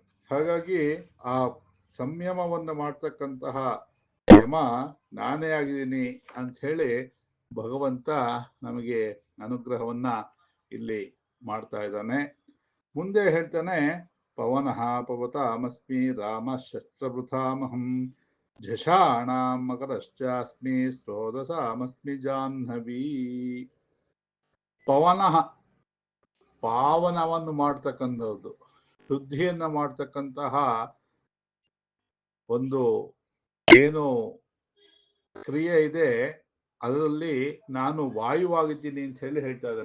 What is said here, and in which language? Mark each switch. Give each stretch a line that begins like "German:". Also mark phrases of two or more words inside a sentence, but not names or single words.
Kannada: ಹಾಗಾಗಿ ಆ ಸಂಯಮವನ್ನು ಮಾಡ್ತಕ್ಕಂತಹ ಯಮ ನಾನೇ ಆಗಿದ್ದೀನಿ ಅಂತ ಹೇಳಿ ಭಗವಂತ ನಮಗೆ ಅನುಗ್ರಹವನ್ನ ಇಲ್ಲಿ ಮಾಡ್ತಾ ಇದ್ದಾನೆ. ಮುಂದೆ ಹೇಳ್ತಾನೆ,
Sanskrit: ಪವನಃ ಪವತಾಮಸ್ಮಿ ರಾಮ ಶಸ್ತ್ರವೃಥಾಮಹಂ झषाणां मकरश्चास्मि स्रोतसामस्मि ಜಾಹ್ನವೀ.
Kannada: ಪವನಃ ಪಾವನವನ್ನು ಮಾಡ್ತಕ್ಕಂಥದ್ದು, ಶುದ್ಧಿಯನ್ನ ಮಾಡ್ತಕ್ಕಂತಹ ಒಂದು ಏನು ಕ್ರಿಯೆ ಇದೆ, ಅದರಲ್ಲಿ ನಾನು ವಾಯುವಾಗಿದ್ದೀನಿ ಅಂತ ಹೇಳಿ ಹೇಳ್ತಾ ಇದ್ದಾನೆ.